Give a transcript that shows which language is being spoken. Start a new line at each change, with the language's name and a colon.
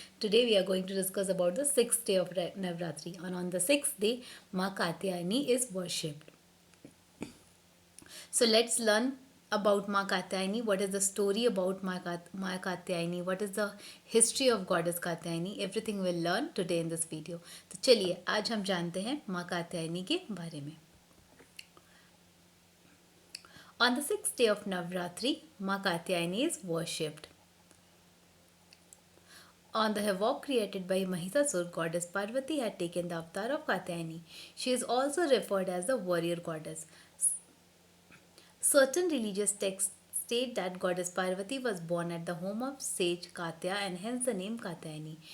English: Today we are going to discuss about the 6th day of Navratri, and on the 6th day Ma Katyayani is worshipped. So let's learn about Ma Katyayani. What is the story about Ma Katyayani? What is the history of goddess Katyayani? Everything we'll learn today in this video.
Hindi: तो चलिए आज हम जानते हैं माँ कात्यायनी के बारे में.
English: On the 6th day of Navratri, Ma Katyayani is worshipped. On the havoc created by Mahisasur, goddess Parvati had taken the avatar of Katyayani. She is also referred as the warrior goddess. Certain religious texts state that goddess Parvati was born at the home of sage Katya and hence the name Katyayani.